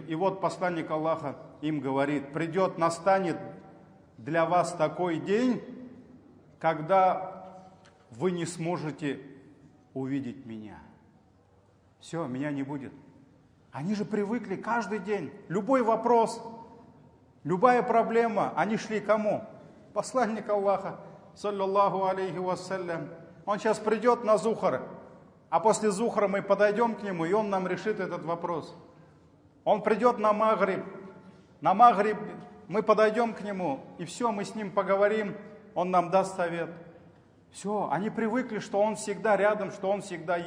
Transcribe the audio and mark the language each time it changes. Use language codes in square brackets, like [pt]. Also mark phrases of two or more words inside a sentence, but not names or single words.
[ru] И вот посланник Аллаха им говорит: придет, настанет для вас такой день, когда вы не сможете увидеть меня. Все, меня не будет. Они же привыкли каждый день, любой вопрос, любая проблема, они шли к кому? Посланник Аллаха, [ar] صلى الله عليه وسلم. [ru] Он сейчас придет на Зухар, а после Зухра мы подойдем к нему, и он нам решит этот вопрос. Он придет на Магриб мы подойдем к нему, и все, мы с ним поговорим, он нам даст совет. Все, они привыкли, что он всегда рядом, что он всегда есть.